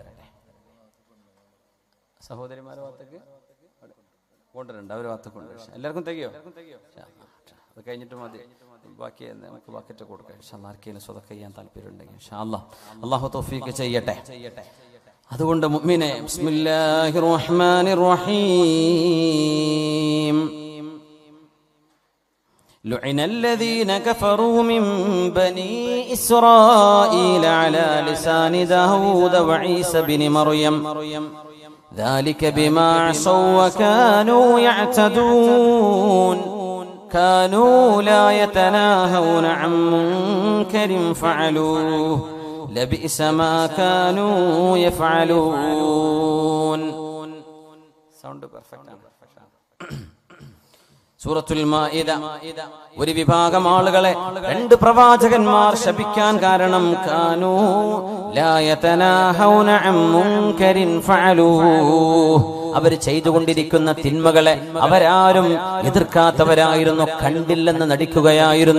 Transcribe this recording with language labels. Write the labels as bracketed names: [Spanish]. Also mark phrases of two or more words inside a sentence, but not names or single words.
[Malayalam] സഹോദരിമാരെ ഭാഗത്തേക്ക് കൊണ്ടുവരണ്ട, അവർ ഭാഗത്തേക്ക് കൊണ്ടുവരും. എല്ലാവർക്കും തികയോ? അത് കഴിഞ്ഞിട്ട് മതി, ബാക്കി നമുക്ക് ബക്കറ്റ് കൊടുക്കാം. ആർക്കെങ്കിലും സ്വതക്ക ചെയ്യാൻ താല്പര്യം ഉണ്ടെങ്കിൽ അല്ലാഹു തൗഫീഖ് ചെയ്യട്ടെ. അതുകൊണ്ട് മുഅ്മിനേ, [Arabic] بسم الله الرحمن الرحيم. لعن الذين كفروا من بني إسرائيل على لسان داود وعيسى بن مريم ذلك بما عصوا وكانوا يعتدون كانوا لا يتناهون عن منكر فعلوه لبئس ما كانوا يفعلون. [English] sound perfect [Malayalam] ആണ്. സൂറത്തുൽ മാഇദ ഒരു വിഭാഗം ആളുകളെ രണ്ട് പ്രവാചകന്മാർ ശപിക്കാൻ കാരണം [Arabic] كانوا لا يتناهون عن منكر فعلوه, [Malayalam] അവർ ചെയ്തുകൊണ്ടിരിക്കുന്ന തിന്മകളെ അവരാരും എതിർക്കാത്തവരായിരുന്നു, കണ്ടില്ലെന്ന് നടിക്കുകയായിരുന്നു.